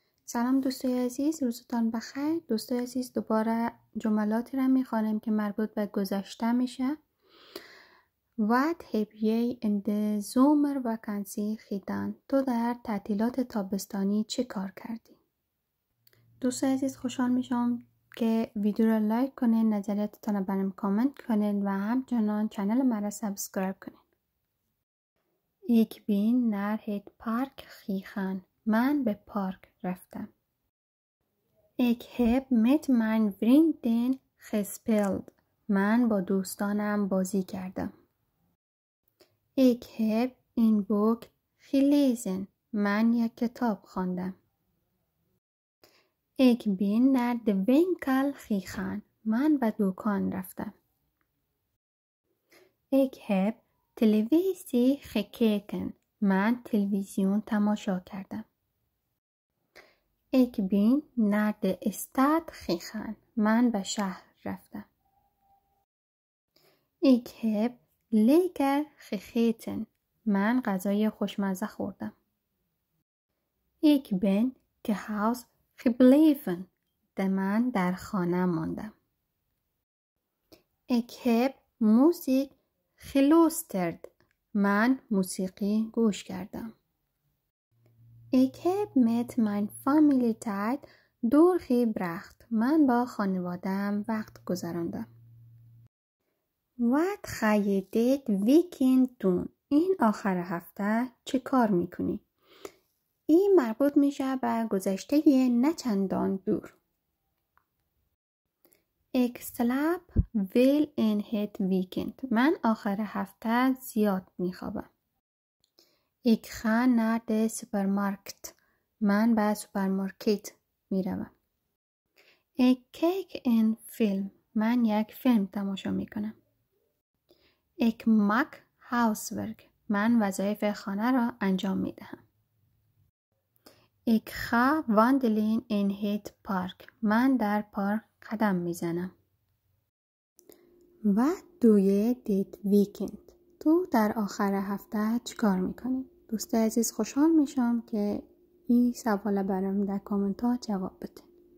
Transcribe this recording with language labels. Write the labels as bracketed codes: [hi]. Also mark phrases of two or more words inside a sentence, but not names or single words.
[fa] سلام دوستای عزیز، روزتان بخیر. دوستای عزیز، دوباره جملاتی را میخوانیم که مربوط به گذشته میشه. [nl] What have you in the summer vacancy gedaan؟ [fa] تو در تعطیلات تابستانی چه کار کردی؟ دوستای عزیز، خوشحال میشم که ویدیو را لایک کنین، نظریاتتان را برام کامنت کنین و همچنان چنل مرا سابسکرایب کنین. [nl] Ik ben naar het park gegaan. [fa] من به پارک رفتم. [nl] Ik heb met mijn vrienden gespeeld. [fa] من با دوستانم بازی کردم. [nl] Ik heb een boek gelezen. [fa] من یک کتاب خواندم. [nl] Ik ben naar de winkel gegaan. [fa] من به دکان رفتم. [nl] Ik heb televisie gekeken. [fa] من تلویزیون تماشا کردم. [nl] Ik ben naar de stad gegaan. [fa] من به شهر رفتم. [nl] Ik heb lekker gegeten. [fa] من غذای خوشمزه خوردم. [nl] Ik ben thuis gebleven. [fa] من در خانه ماندم. [nl] Ik heb muziek geluisterd. [fa] من موسیقی گوش کردم. [nl] Ik heb met mijn familie tijd doorgebracht. [fa] من با خانواده‌ام وقت گذراندم. [nl] Wat ga je dit weekend doen؟ [fa] این آخر هفته چه کار میکنی؟ این مربوط میشه به گذشته نه چندان دور. [nl] Ik slaap veel in het weekend. [fa] من آخر هفته زیاد میخوابم. [nl] Ik ga naar de supermarkt. [fa] من به سوپرمارکت میروم. [nl] Ik kijk een film. [fa] من یک فیلم تماشا میکنم. [nl] Ik maak huiswerk. [fa] من وظایف خانه را انجام میدهم. [nl] Ik ga wandelen in het park. [fa] من در پارک قدم میزنم. [nl] Wat doe je dit weekend؟ [fa] تو در آخر هفته چیکار میکنی؟ دوست عزیز، خوشحال میشم که این سوال برام در کامنت ها جواب بده.